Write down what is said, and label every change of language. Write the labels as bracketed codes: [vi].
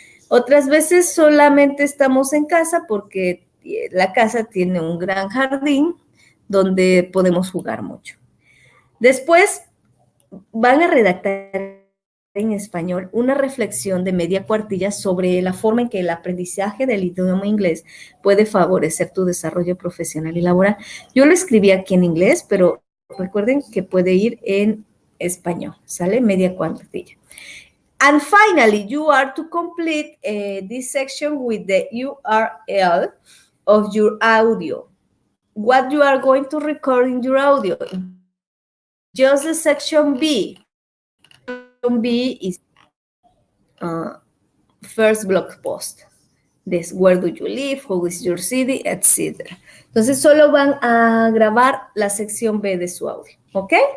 [es] Otras veces solamente estamos en casa porque la casa tiene un gran jardín donde podemos jugar mucho. Después van a redactar en español una reflexión de media cuartilla sobre la forma en que el aprendizaje del idioma inglés puede favorecer tu desarrollo profesional y laboral. Yo lo escribí aquí en inglés, pero recuerden que puede ir en español, ¿sale? Media cuartilla. [en] And finally, you are to complete this section with the URL of your audio. What you are going to record in your audio? Just the section B. Section B is first blog post. This, where do you live, who is your city, etc. [es] Entonces, solo van a grabar la sección B de su audio, ¿ok?